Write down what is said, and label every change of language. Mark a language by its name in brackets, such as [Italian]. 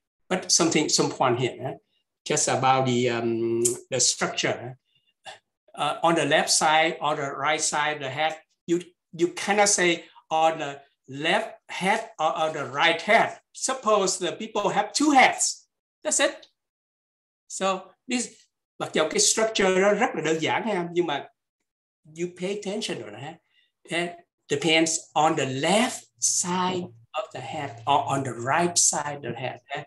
[English] But some point here, just about the structure. On the left side or the right side of the head, you cannot say on the left head or on the right head. Suppose the people have two heads. That's it. So this, [Vietnamese] mặc dù cái structure đó rất là đơn giản ha, nhưng mà [English] you pay attention [Vietnamese] rồi ha. [English] It depends on the left side of the head or on the right side of the head.